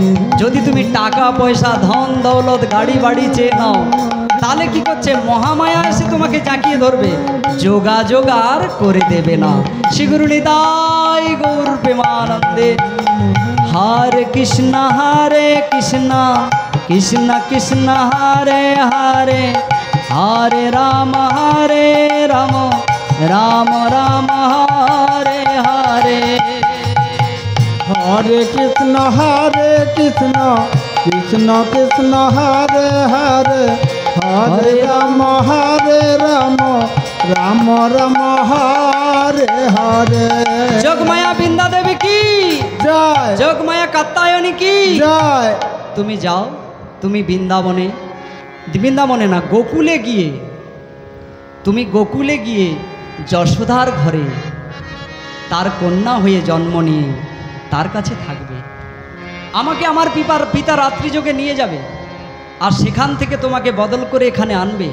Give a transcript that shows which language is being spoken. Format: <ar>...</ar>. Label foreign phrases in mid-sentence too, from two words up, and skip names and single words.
<bn>যদি তুমি টাকা পয়সা ধন দৌলত গাড়ি বাড়ি চেয়ে নাও, তাহলে কি করছে, মহামায়া এসে তোমাকে জাঁকিয়ে ধরবে, যোগাযোগ আর করে দেবে না। শ্রীগুরু নিতাই গৌর প্রেমানন্দে।</bn> <sa>হরে কৃষ্ণ কৃষ্ণ কৃষ্ণ হরে হরে हरे राम राम राम हरे हरे हरे कृष्ण कृष्ण कृष्ण हरे हरे हरे राम राम राम हरे हरे।</sa> <hi>जोगमाया बृंदा देवी की जय, जोगमाया कात्यायनी की जय।</hi> <bn>তুমি যাও, তুমি বৃন্দাবনে না, গোকুলে গিয়ে, তুমি গোকুলে গিয়ে যশোদার ঘরে তার কন্যা হয়ে জন্ম নিয়ে তার কাছে থাকবে। আমাকে আমার পিতা রাত্রিযোগে নিয়ে যাবে, আর সেখান থেকে তোমাকে বদল করে এখানে আনবে।</bn>